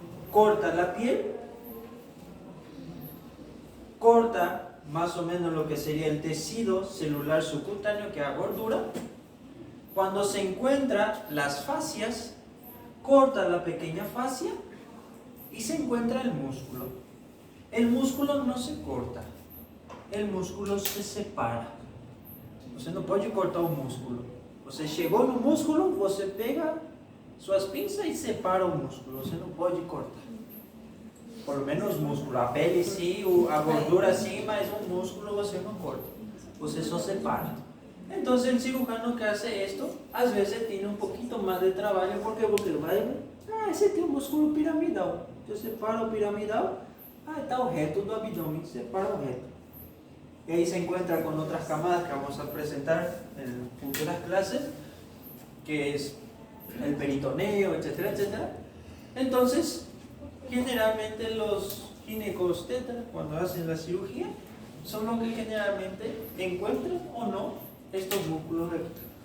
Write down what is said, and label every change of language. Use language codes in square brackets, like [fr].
[es] Corta la piel, corta más o menos lo que sería el tejido celular subcutáneo que da gordura. Cuando se encuentran las fascias, corta la pequeña fascia y se encuentra el músculo. El músculo no se corta, el músculo se separa. [pt] Você não pode cortar o músculo. Você chegou no músculo, você pega suas pinças e separa o músculo. Você não pode cortar. [es] Por lo menos músculo. [pt] A pele sim, a gordura sim, mas o músculo você não corta. Você só separa. Então, o [es] cirujano que hace esto, [pt] às vezes tem um pouquinho mais de trabalho, porque vai, esse tem um músculo piramidal. Eu separo o piramidal, está o reto do abdômen, separa o reto. [es] Y ahí se encuentra con otras camadas que vamos a presentar en futuras clases, que es el peritoneo, etcétera, etcétera. Entonces, generalmente los ginecobstetras, cuando hacen la cirugía, son los que generalmente encuentran o no estos músculos rectos.